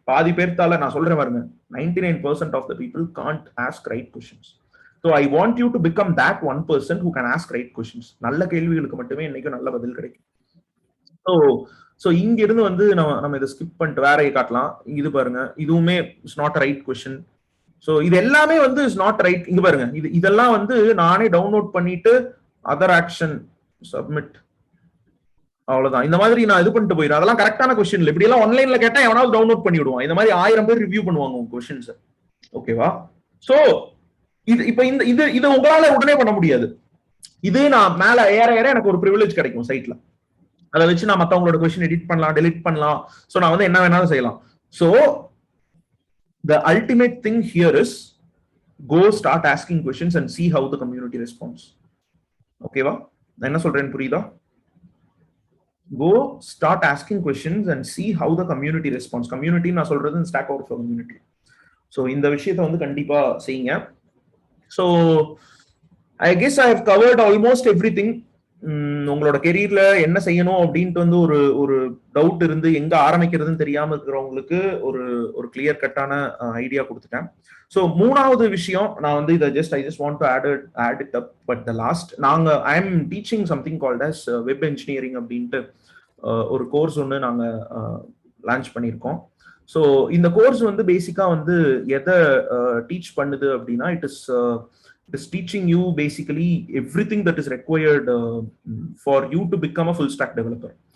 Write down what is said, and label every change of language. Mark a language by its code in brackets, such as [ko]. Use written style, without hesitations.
[ta] பாதி பேர்த்தால நான் சொல்றேன் பாருங்க, [en] 99% of the people can't ask right questions. So I want you to become that one person who can ask right questions. [ta] நல்ல கேள்விகளுக்கு மட்டுமே இன்னைக்கு நல்ல பதில் கிடைக்கும். ஸோ இங்க இருந்து வந்து நம்ம இதை ஸ்கிப் பண்ணிட்டு வேற காட்டலாம். இது பாருங்க, இதுவுமே [en] It's not right question. [ta] So இது எல்லாமே வந்து [en] It's not right. [ta] இங்க பாருங்க, இதெல்லாம் வந்து நானே டவுன்லோட் பண்ணிட்டு அதர் ஆக்ஷன் சப்மிட், அவ்வளவுதான். இந்த மாதிரி நான் இது பண்ணிட்டு போயிடும். அதெல்லாம் கரெக்டான கொஸ்டின் இல்லை. இப்படி எல்லாம் ஆன்லைன்ல கேட்டா எவனாவது டவுன்லோட் பண்ணி விடுவான். இந்த மாதிரி 1000 பேர் ரிவ்யூ பண்ணுவாங்க உங்க கொஸ்டின்ஸ். ஓகேவா? சோ இப்ப இது உங்களால உடனே பண்ண முடியாது. இது நான் மேல ஏற எனக்கு ஒரு ப்ரிவிலேஜ் கிடைக்கும் சைட்ல. அதை வச்சு நான் மத்தவங்களோட கொஸ்டின் எடிட் பண்ணலாம், டெலிட் பண்ணலாம். சோ நான் வந்து என்ன வேணாலும் செய்யலாம். [en] So the ultimate thing here is go start asking questions and see how the community responds. [ta] ஓகேவா? நான் என்ன சொல்றேன்னு புரியுதா? [en] go start asking questions and see how the community responds. [ta] community நான் சொல்றது Stack Overflow community. so இந்த விஷயத்தை வந்து கண்டிப்பா செய்யுங்க. [en] so I guess I have covered almost everything. [ta] உங்களோட கெரியர்ல என்ன செய்யணும் அப்படின்ட்டு வந்து ஒரு டவுட் இருந்து எங்க ஆரம்பிக்கிறதுன்னு தெரியாம இருக்கிறவங்களுக்கு ஒரு கிளியர் கட்டான ஐடியா கொடுத்துட்டேன். ஸோ மூணாவது விஷயம் நான் வந்து இதை [en] I just want to add it up, but the last I am teaching something called as web engineering [ta] அப்படின்ட்டு ஒரு கோர்ஸ் ஒன்று நாங்க லான்ச் பண்ணியிருக்கோம். ஸோ இந்த கோர்ஸ் வந்து பேசிக்கா வந்து எதை டீச் பண்ணுது அப்படின்னா, [en] it is teaching you basically everything that is required for you to become a full stack developer.